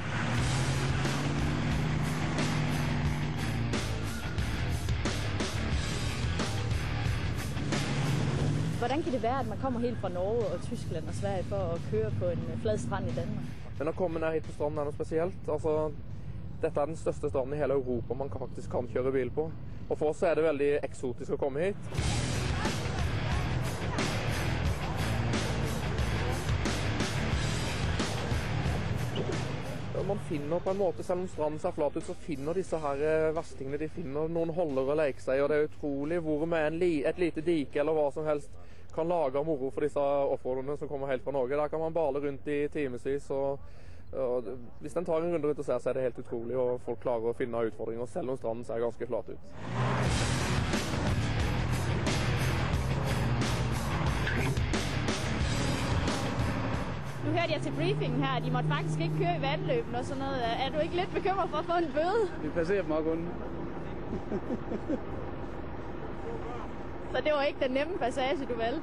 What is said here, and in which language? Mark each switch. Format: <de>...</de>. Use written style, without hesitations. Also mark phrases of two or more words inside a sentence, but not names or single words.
<da>Hvordan kan det være, at man kommer helt fra Norge og Tyskland og Sverige for at køre på en flad strand i Danmark?</da> <no>Men at komme ned hit på stranden er noget specielt. Altså, dette er den største stranden i hele Europa man faktisk kan køre bil på. Og for oss er det veldig eksotisk at komme hit. Man finner på en måte, selv om stranden ser flat ut, så finner disse her verstingene, de finner noen holder å leke seg, og det er utrolig hvor med et lite dike eller hva som helst kan lage moro for disse offroaderne som kommer helt fra Norge. Der kan man bale rundt i timevis, og hvis den tar en runde rundt og ser, så er det helt utrolig, og folk klarer å finne utfordringer, selv om stranden ser ganske flat ut.</no> <da>Nu hørte jeg til briefingen her, at I måtte faktisk ikke køre i vandløben og sådan noget. Er du ikke lidt bekymret for at få en bøde? Vi passerer dem også kun. Så det var ikke den nemme passage, du valgte?</da>